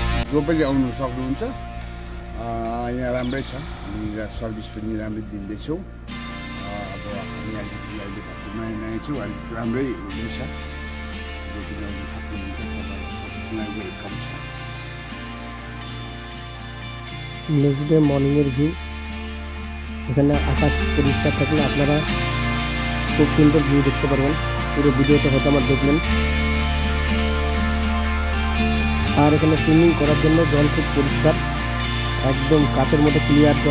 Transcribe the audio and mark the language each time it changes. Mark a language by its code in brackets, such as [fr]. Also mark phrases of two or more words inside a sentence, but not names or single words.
[ne] जो पनि आउनु सक्नुहुन्छ। यहाँ राम्रै छ, हामी सर्भिस पनि राम्रै दिँदैछौँ। अब हामी अहिले नयाँ नयाँ छौँ, अलिक राम्रै हुनेछ। जो पनि आउनु सक्नुहुन्छ, तपाईँलाई वेलकम छ। [en] next day morning's view. [bn] এখানে আকাশ পরিষ্কার থাকলে আপনারা খুব সুন্দর ভিউ দেখতে পারবেন। পুরো ভিডিওটা হয়তো আমার দেখলেন। আর এখানে সুইমিং করার জন্য জল খুব পরিষ্কার, একদম কাচের মতো ক্লিয়ার জল।